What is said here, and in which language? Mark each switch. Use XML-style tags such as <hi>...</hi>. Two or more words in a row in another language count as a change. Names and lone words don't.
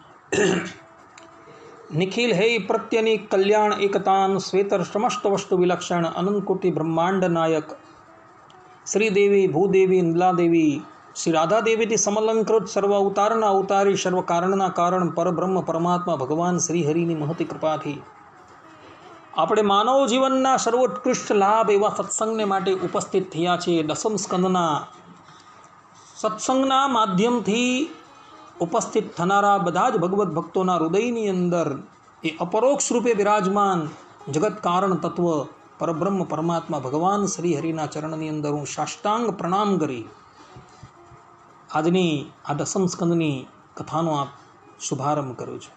<sa>निखिल हे प्रत्यनि कल्याण एकतान श्वेतर समस्त वस्तु विलक्षण अनंत कोटि ब्रह्मांड नायक श्रीदेवी भूदेवी इंद्लादेवी श्री राधा देवी समलंकृत सर्व अवतारना अवतारी सर्व कारणना कारण परब्रह्म परमात्मा भगवान</sa> <gu>શ્રીહરિની મહતી કૃપા થી આપણે માનવ જીવનના સર્વોત્કૃષ્ટ લાભ એવા સત્સંગને માટે ઉપસ્થિત થયા છે। દસમ સ્કંદના સત્સંગના માધ્યમથી ઉપસ્થિત થનારા બધા જ ભગવદ્ ભક્તોના હૃદયની અંદર એ અપરોક્ષ રૂપે વિરાજમાન જગત કારણ તત્વ પરબ્રહ્મ પરમાત્મા ભગવાન શ્રી હરિના ચરણની અંદર હું સાષ્ટાંગ પ્રણામ કરી આજની આ દસમ સ્કંદની કથાનો આપ શુભારંભ કરું છું।</gu>